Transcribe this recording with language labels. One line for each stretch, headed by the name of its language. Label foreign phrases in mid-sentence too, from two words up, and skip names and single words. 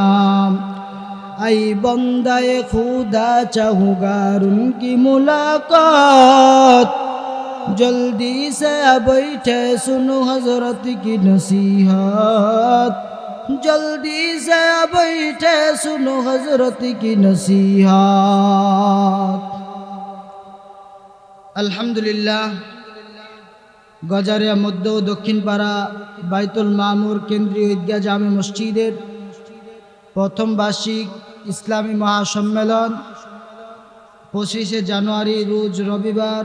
Urdu: ای بندہ خدا چاہوں گا ان کی ملاقات. جلدی سے بیٹھے سنو حضرت کی نصیحت. جلدی سے بیٹھے سنو حضرت کی نصیحت.
Bangla: আলহামদুলিল্লাহ, গজারিয়া মধ্য ও দক্ষিণ পাড়া বাইতুল মামুর কেন্দ্রীয় ঈদগাহ জামে মসজিদের প্রথম বার্ষিক ইসলামী মহাসম্মেলন 25শে জানুয়ারি রোজ রবিবার।